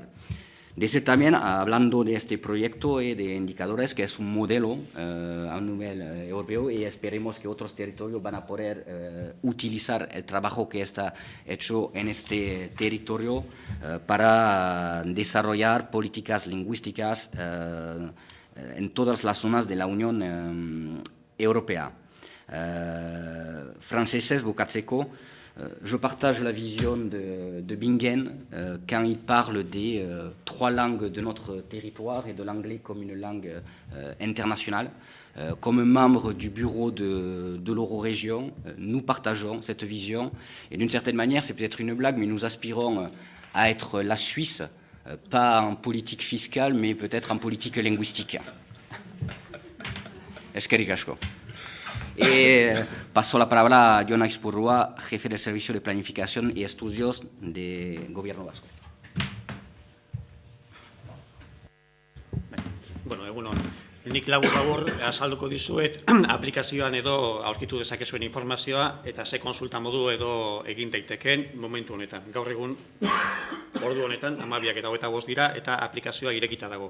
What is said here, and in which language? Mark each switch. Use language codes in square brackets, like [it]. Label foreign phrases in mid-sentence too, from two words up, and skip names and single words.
[es] Decir también, hablando de este proyecto y de indicadores, que es un modelo a nivel europeo, y esperemos que otros territorios van a poder utilizar el trabajo que está hecho en este territorio para desarrollar políticas lingüísticas en todas las zonas de la Unión Europea. [eu] Franceses, bukatzeko, [fr] je partage la vision de Bingen quand il parle des 3 langues de notre territoire et de l'anglais comme une langue internationale. Comme membre du bureau de l'Eurorégion, nous partageons cette vision, et d'une certaine manière, c'est peut-être une blague, mais nous aspirons à être la Suisse, pas en politique fiscale, mais peut-être en politique linguistique. [eu] Eskerrik asko. [es] Paso la palabra a Jon Aizpurrua, jefe del Servicio de Planificación y Estudios de Gobierno Vasco. [eu] Bueno, egunon. Nik labur azalduko dizuet aplikazioan edo aurkitu dezakezuen informazioa eta ze konsulta modu edo egin daiteken momentu honetan. Gaur egun ordu honetan 12:25 dira eta aplikazioa irekita dago.